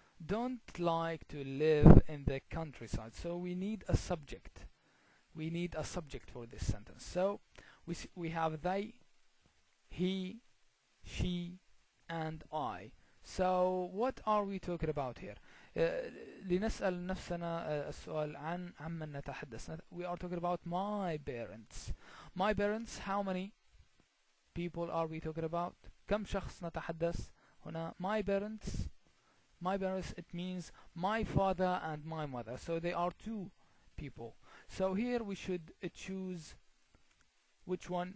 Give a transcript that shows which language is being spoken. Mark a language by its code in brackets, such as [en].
[en] Don't like to live in the countryside. So we need a subject. We need a subject for this sentence. So we have they, he, she, and I. So what are we talking about here? [ar] لنسأل نفسنا السؤال عن من نتحدث. [en] We are talking about my parents. My parents, how many people are we talking about? [ar] كم شخص نتحدث هنا؟ [en] My parents, it means my father and my mother. So they are two people. So here we should choose which one?